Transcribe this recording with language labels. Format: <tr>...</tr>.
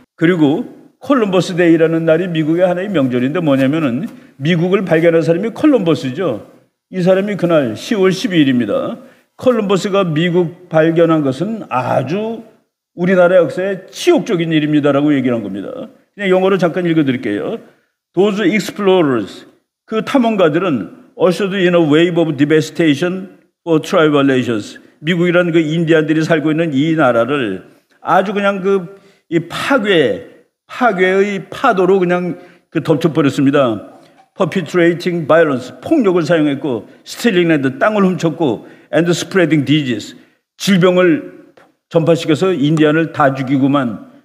<ko>그리고 콜럼버스 데이라는 날이 미국의 하나의 명절인데 뭐냐면은 미국을 발견한 사람이 콜럼버스죠. 이 사람이 그날 10월 12일입니다. 콜럼버스가 미국 발견한 것은 아주 우리나라 역사의 치욕적인 일입니다라고 얘기를 한 겁니다. 그냥 영어로 잠깐 읽어드릴게요.</ko> <en>Those explorers,</en> <ko>그 탐험가들은</ko> <en>ushered in a wave of devastation for tribal nations.</en> <ko>미국이라는 그 인디안들이 살고 있는 이 나라를 아주 그냥 이 파괴의 파도로 그냥 덮쳐버렸습니다.</ko> <en>perpetrating violence,</en> <ko>폭력을 사용했고,</ko> <en>stealing land,</en> <ko>땅을 훔쳤고,</ko> <en>and spreading disease,</en> <ko>질병을 전파시켜서 인디안을 다 죽이고만.</ko>